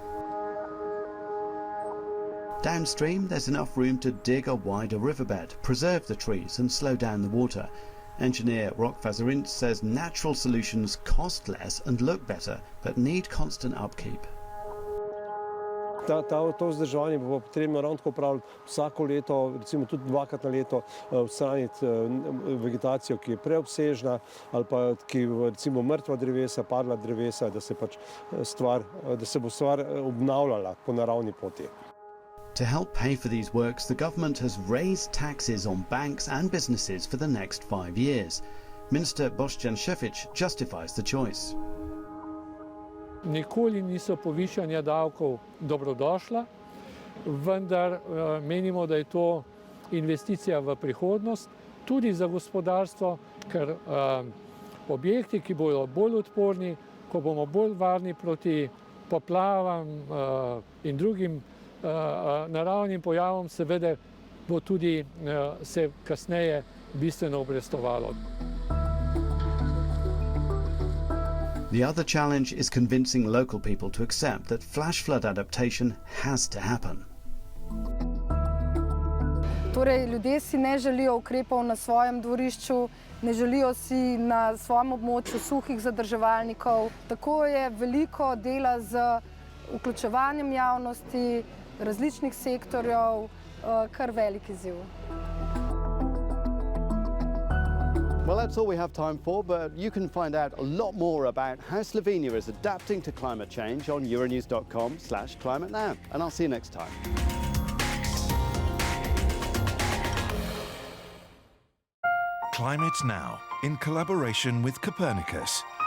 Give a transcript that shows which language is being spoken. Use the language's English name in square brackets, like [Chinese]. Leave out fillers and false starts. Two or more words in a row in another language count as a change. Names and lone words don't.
[English] Downstream, there's enough room to dig a wider riverbed, preserve the trees and slow down the water. Engineer Rok Fazarinc says natural solutions cost less and look better, but need constant upkeep. [Slovenian] To vzdrževanje bo potrebno ravno tako praviti vsako leto, recimo tudi dvakrat na leto, odstraniti vegetacijo, ki je preobsežna ali pa ki recimo mrtva drevesa, padla drevesa, da se bo stvar obnavljala po naravni poti. [English] To help pay for these works, the government has raised taxes on banks and businesses for the next 5 years. Minister Boštjan Šefic justifies the choice. [Slovenian] Nikoli niso povišanja davkov dobrodošla, vendar menimo, da je to investicija v prihodnost, tudi za gospodarstvo, ker objekti, ki bodo bolj odporni, ko bomo bolj varni proti poplavam in drugim naravnim pojavom, seveda bo tudi se kasneje bistveno obrestovalo. [English] The other challenge is convincing local people to accept that flash flood adaptation has to happen. [Slovenian] Torej, ljudje si ne želijo ukrepov na svojem dvorišču, ne želijo si na svojem območju suhih zadrževalnikov. Tako je veliko dela z vključevanjem javnosti, različnih sektorjev, kar velik izziv. [English] Well, that's all we have time for, but you can find out a lot more about how Slovenia is adapting to climate change on euronews.com/climatenow. And I'll see you next time. Climate Now, in collaboration with Copernicus.